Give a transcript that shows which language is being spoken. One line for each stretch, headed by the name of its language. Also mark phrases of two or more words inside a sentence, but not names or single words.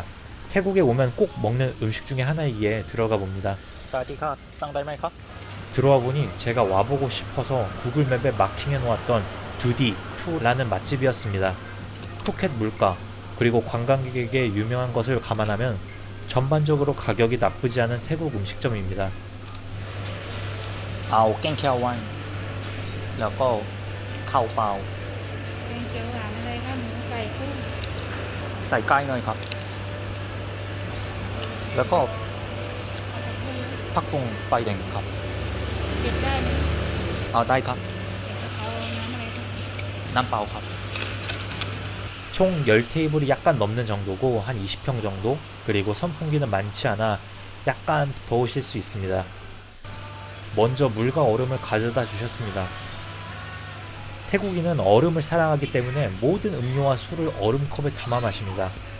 Korean: 태국에 오면 꼭 먹는 음식 중에 하나이기에 들어가 봅니다.
Thai: สวัสดีครับ, สั่งได้ไหมครับ.
Korean: 들어와 보니 제가 와보고 싶어서 구글맵에 마킹해 놓았던 두디2라는 맛집이었습니다. 푸켓 물가 그리고 관광객에게 유명한 것을 감안하면 전반적으로 가격이 나쁘지 않은 태국 음식점입니다.
Thai: เอาแกงเขียวหวานแล้วก็ข้าวเปล่า แกงเขียวหวานอะไรคะหมูไก่กุ้ง ใส่ไก่หน่อยครับ แล้วก็ผักบุ้งไฟแดงครับ เก็บได้ไหม เอาได้ครับ เอาน้ำอะไรคะ น้ำเปล่าครับ
Korean: 총 10테이블이 약간 넘는 정도고 한 20평 정도 그리고 선풍기는 많지 않아 약간 더우실 수 있습니다. 먼저 물과 얼음을 가져다 주셨습니다. 태국인은 얼음을 사랑하기 때문에 모든 음료와 술을 얼음컵에 담아 마십니다.